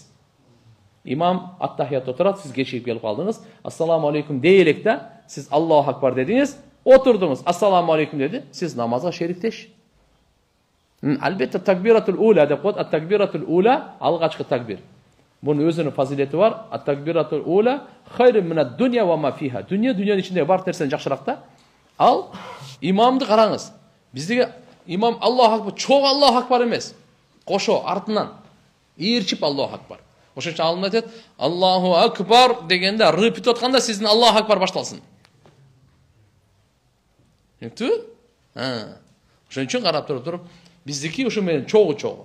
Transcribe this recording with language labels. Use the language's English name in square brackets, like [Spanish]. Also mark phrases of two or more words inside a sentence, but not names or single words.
[Kyrgyz] Имам ат-тахият отурат, сиз кечигип келип калдыңыз. [Arabic] السلام عليكم [Kyrgyz] дей элек да, сиз [Arabic] الله أكبر [Kyrgyz] дедиңиз, отурдуңуз. [Arabic] السلام عليكم [Kyrgyz] деди, сиз намазга шериктеш. Албетте [Arabic] تكبيرة الأولى [Kyrgyz] деп коет. [Arabic] التكبيرة الأولى [Kyrgyz] алгачкы такбир. Бунун өзүнүн фазилети бар. [Arabic] التكبيرة الأولى خير من الدنيا وما فيها. [Kyrgyz] Дүйнөнүн ичинде бар нерсен жакшыраак да. Ал имамды караңыз. Биздеге имам [Arabic] الله أكبر, [Kyrgyz] чоң [Arabic] الله أكبر [Kyrgyz] эмес. Кошо артынан ээрчип [Arabic] الله أكبر. [Kyrgyz] Ошон үчүн алым айтат, [Arabic] الله أكبر [Kyrgyz] дегенде рыпит атканда сиздин [Arabic] الله أكبر [Kyrgyz] башталсын. Тү? Ошон үчүн карап туруп, биздики ошо менен чогуу.